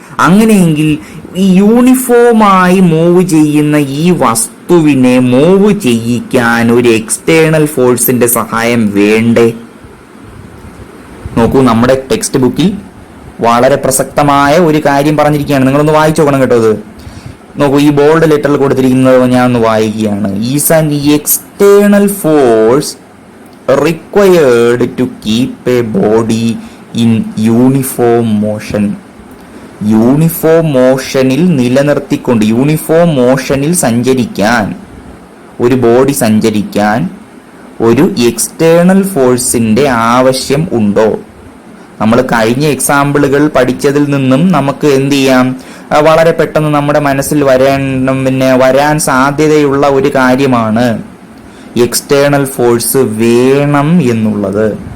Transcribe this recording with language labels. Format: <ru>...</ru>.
<ml>അങ്ങനെയെങ്കിൽ ഈ യൂണിഫോമായി മൂവ് ചെയ്യുന്ന ഈ വസ്തുവിനെ മൂവ് ചെയ്യിക്കാൻ ഒരു എക്സ്റ്റേണൽ ഫോഴ്സിന്റെ സഹായം വേണ്ടേ? നോക്കൂ, നമ്മുടെ ടെക്സ്റ്റ് ബുക്കിൽ വളരെ പ്രസക്തമായ ഒരു കാര്യം പറഞ്ഞിരിക്കുകയാണ്. നിങ്ങളൊന്ന് വായിച്ചു നോക്കണം കേട്ടോ. ഇത് നോക്കൂ, ഈ ബോൾഡ് ലെറ്ററിൽ കൊടുത്തിരിക്കുന്നത് ഞാൻ ഒന്ന് വായിക്കുകയാണ്.</ml> <en>Is an external force required to keep a body in uniform motion.</en> <ml>Uniform മോഷനിൽ നിലനിർത്തിക്കൊണ്ട്, യൂണിഫോം മോഷനിൽ സഞ്ചരിക്കാൻ, ഒരു ബോഡി സഞ്ചരിക്കാൻ ഒരു എക്സ്റ്റേണൽ ഫോഴ്സിന്റെ ആവശ്യം ഉണ്ടോ? നമ്മൾ കഴിഞ്ഞ എക്സാമ്പിളുകൾ പഠിച്ചതിൽ നിന്നും നമുക്ക് എന്ത് ചെയ്യാം, വളരെ പെട്ടെന്ന് നമ്മുടെ മനസ്സിൽ വരാൻ സാധ്യതയുള്ള ഒരു കാര്യമാണ് എക്സ്റ്റേണൽ ഫോഴ്സ് വേണം എന്നുള്ളത്.</ml>